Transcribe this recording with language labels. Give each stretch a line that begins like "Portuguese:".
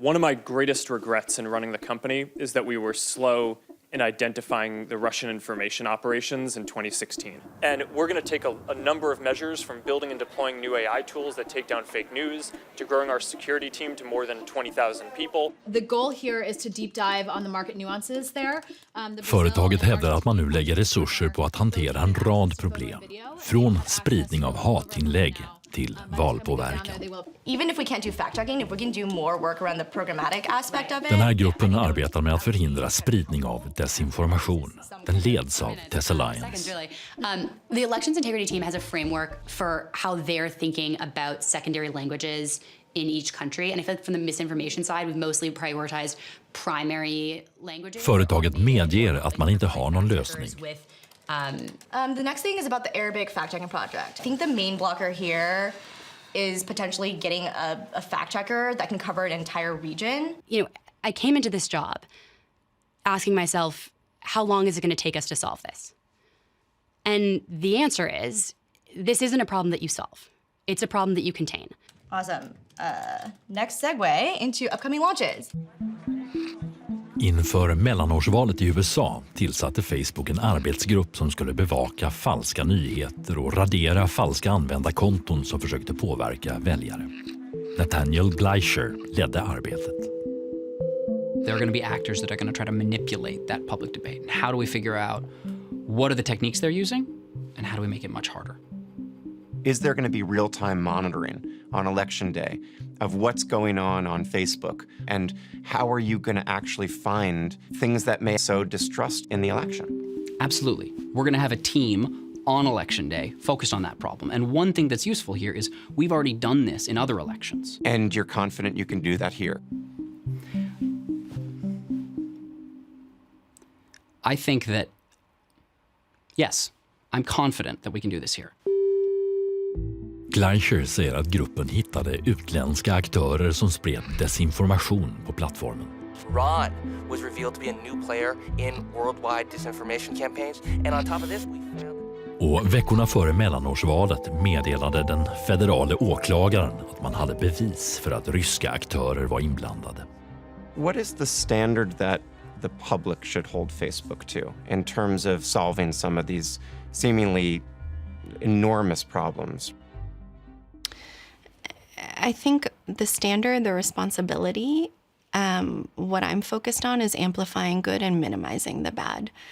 English: One of my greatest regrets in running the company is that we were slow in identifying the Russian information operations in 2016. And we're going to take a number of measures, from building and deploying new AI tools that take down fake news, to growing our security team to more than 20,000 people. The goal here is to deep dive on the market nuances there.
Swedish: Företaget hävdar att man nu lägger resurser på att hantera en rad problem. Från spridning av hatinlägg till valpåverkan.
English: Even if we can't do fact-checking, if we can do more work around the programmatic aspect of it.
Swedish: Den här gruppen arbetar med att förhindra spridning av desinformation. Den leds av Tess Alliance.
English: The elections integrity team has a framework for how they're thinking about secondary languages in each country. And I feel like from the misinformation side, we've mostly prioritized primary languages.
Swedish: Företaget medger att man inte har någon lösning.
English: The next thing is about the Arabic fact-checking project. I think the main blocker here is potentially getting a fact-checker that can cover an entire region. I came into this job asking myself, how long is it going to take us to solve this? And the answer is, this isn't a problem that you solve. It's a problem that you contain. Awesome. Next segue into upcoming launches.
Swedish: Inför mellanårsvalet i USA tillsatte Facebook en arbetsgrupp som skulle bevaka falska nyheter och radera falska användarkonton som försökte påverka väljare. Nathaniel Gleicher ledde arbetet.
English: There are going to be actors that are going to try to manipulate that public debate. And how do we figure out what are the techniques they're using and how do we make it much harder? Is there going to be real-time monitoring on election day of what's going on Facebook? And how are you going to actually find things that may sow distrust in the election? Absolutely. We're going to have a team on election day focused on that problem. And one thing that's useful here is we've already done this in other elections. And you're confident you can do that here? I think that, yes, I'm confident that we can do this here.
Swedish: Gleicher säger att gruppen hittade utländska aktörer som spred desinformation på plattformen.
English: Iran was revealed to be a new player in worldwide disinformation campaigns, and on top of this we found...
Swedish: Och veckorna före mellanårsvalet meddelade den federale åklagaren att man hade bevis för att ryska aktörer var inblandade.
English: What is the standard that the public should hold Facebook to in terms of solving some of these seemingly enormous problems? I think the standard, the responsibility, what I'm focused on is amplifying good and minimizing the bad.